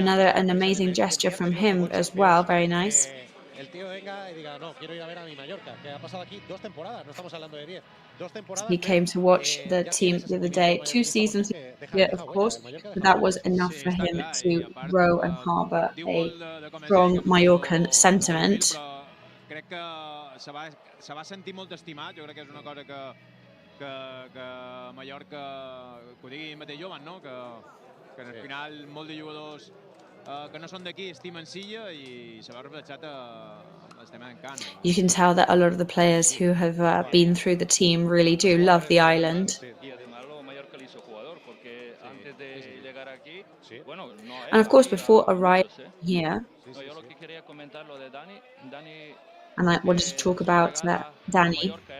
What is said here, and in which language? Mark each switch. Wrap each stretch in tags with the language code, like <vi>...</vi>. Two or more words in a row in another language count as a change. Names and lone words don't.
<en>An amazing gesture from him as well. Very nice. He came to watch the team the other day. 2 seasons here, of course, but that was enough for him to grow and harbour a strong Mallorcan sentiment.</en> <ca>Crec que se va sentir molt estimat. Jo crec que és una cosa que Mallorca, que ho digui mateix jovent, no? Que al final molts de jugadors que no són d'aquí estimen Silla i se veu reflexat el tema d'encant.</ca> <en>You can tell that a lot of the players who have been through the team really do love the island. And of course, before arriving here, and I wanted to talk about Danny.</en>